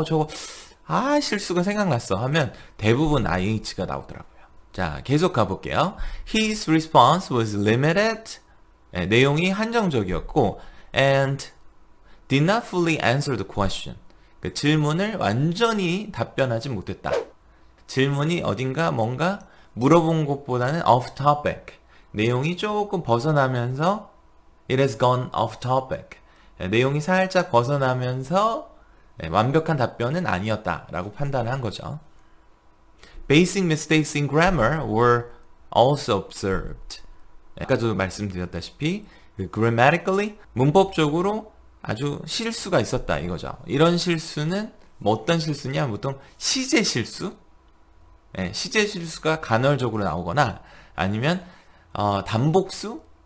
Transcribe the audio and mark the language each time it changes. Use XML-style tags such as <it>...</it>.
<ko>저거 실수가 생각났어 하면 대부분 IH가 나오더라고요. 자, 계속 가볼게요.</ko> <en>His response was limited.</en> <ko>내용이 한정적이었고</ko> <en>and did not fully answer the question.</en> <ko>그 질문을 완전히 답변하지 못했다. 질문이 어딘가 뭔가 물어본 것보다는 off topic. 내용이 조금 벗어나면서</ko> <en>it has gone off topic.</en> <ko>내용이 살짝 벗어나면서 완벽한 답변은 아니었다라고 판단한 거죠.</ko> <en>Basic mistakes in grammar were also observed.</en> <ko>아까도 말씀드렸다시피 grammatically 문법적으로 아주 실수가 있었다 이거죠. 이런 실수는 어떤 실수냐? 보통 시제 실수? 시제 실수가 간헐적으로 나오거나 아니면 단복수?</ko>